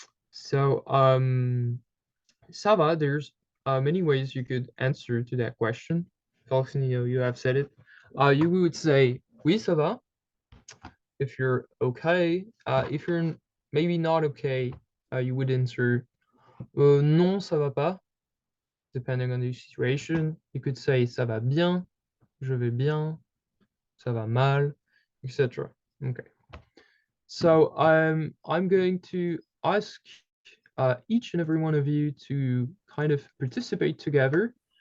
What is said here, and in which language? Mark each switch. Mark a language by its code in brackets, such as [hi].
[en] So ça va, there's many ways you could answer to that question. Felix, you have said it. You would say [fr] oui, ça va [en] if you're okay. If you're maybe not okay, you would answer [fr] non, ça va pas, [en] depending on the situation. You could say [fr] ça va bien, je vais bien, ça va mal, [en] etc. Okay. So I'm going to ask each and every one of you to kind of participate together.